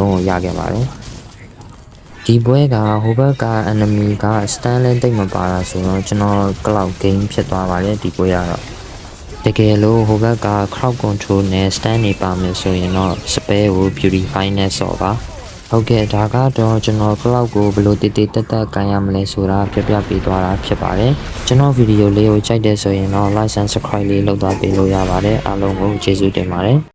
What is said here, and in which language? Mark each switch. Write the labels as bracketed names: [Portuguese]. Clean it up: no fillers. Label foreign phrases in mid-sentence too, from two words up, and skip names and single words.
[Burmese] လုံးကိုရခဲ့ပါတယ်ဒီပွဲကဟိုဘက်က enemy က stand လဲတိတ်မပါတာဆိုတော့ကျွန်တော် [English] cloud game [Burmese] ဖြစ်သွားပါတယ်ဒီပွဲကတော့တကယ်လို့ဟိုဘက်က [English] crowd control [Burmese] နဲ့ stand နေပါမယ်ဆိုရင်တော့ spell ကို beautify နဲ့ဆော့ပါဟုတ်ကဲ့ဒါကတော့ကျွန်တော် cloud ကိုဘယ်လိုတည်တည်တက်တက်ကန်ရမလဲဆိုတာပြပြပေးသွားတာဖြစ်ပါတယ်ကျွန်တော်ဗီဒီယိုလေးကိုကြိုက်တယ်ဆိုရင်တော့ [English] like and subscribe [Burmese] လေးလုပ်သွားပေးလို့ရပါတယ်အားလုံးကိုကျေးဇူးတင်ပါတယ်